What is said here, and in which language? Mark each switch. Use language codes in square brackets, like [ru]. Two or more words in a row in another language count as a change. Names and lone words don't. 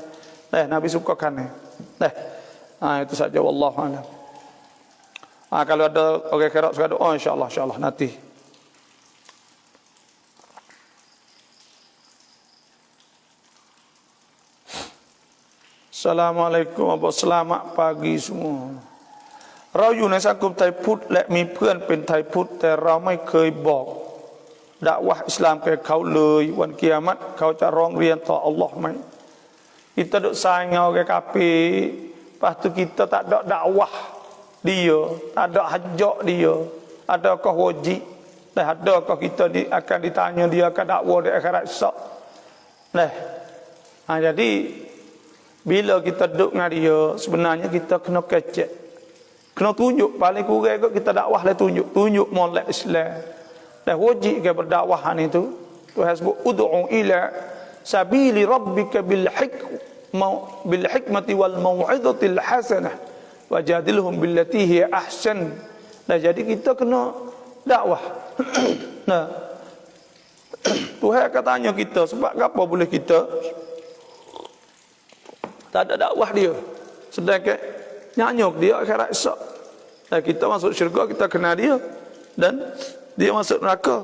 [ms] Nabi suka kanan. Itu saja [ar] wallahu a'lam. [ms] Kalau ada orang kerap suka doa, [ar] insya-Allah [ms] nanti. Assalamualaikum, selamat pagi semua. [th] เราอยู่ในสังคมไทยพุทธและมีเพื่อนเป็นไทยพุทธแต่เราไม่เคยบอกดะวะห์อิสลามแก่เขาเลยวันกิยามัตเขาจะร้องเรียนต่ออัลลอฮ์ไหม [ms] kita duk sayang orang kafir, lepas tu kita tak ada dakwah dia, tak ada hajak dia, adakah wajib dan adakah kita akan ditanya dia akan dakwah di akhirat esok. Jadi bila kita duduk dengan dia, sebenarnya kita kena kecek, kena tunjuk, paling kurang kita dakwah lah tunjuk molek Islam. Dan wajib ke berdakwahan itu, Tuhan sebut [ar] ادع إلى سبيل ربك بالحكمة والموعظة الحسنة وجادلهم بالتي هي أحسن. [ms] Jadi kita kena dakwah. Tuhan akan tanya kita sebab apa boleh kita tak ada dakwah dia, sedangkan nyanyuk dia akhirat esok. Dan kita masuk syurga kita kenal dia dan dia masuk neraka.